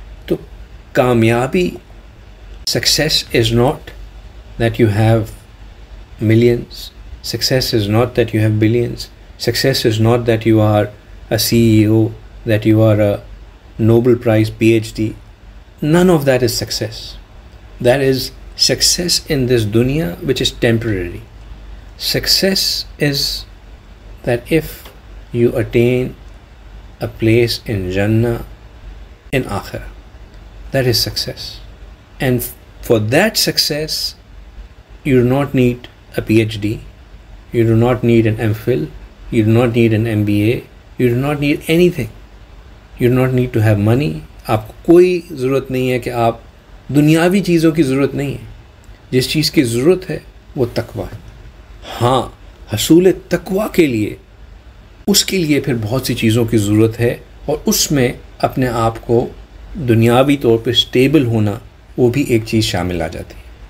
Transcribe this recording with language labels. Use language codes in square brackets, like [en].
[ur] تو کامیابی، [en] Success is not that you have millions, success is not that you have billions, success is not that you are a CEO، that you are a Nobel Prize PhD. None of that is success. That is success in this dunya which is temporary. Success is that if you attain a place in Jannah in Akhirah, that is success. And for that success you do not need a PhD, you do not need an MPhil, you do not need an MBA, you do not need anything. You do not need to have money. [ur] آپ کو کوئی ضرورت نہیں ہے کہ آپ دنیاوی چیزوں کی ضرورت نہیں ہے. جس چیز کی ضرورت ہے وہ تقوی ہے. ہاں، حصول تقوی کے لیے اس کے لیے پھر بہت سی چیزوں کی ضرورت ہے، اور اس میں اپنے آپ کو دنیاوی طور پہ سٹیبل ہونا وہ بھی ایک چیز شامل آ جاتی ہے.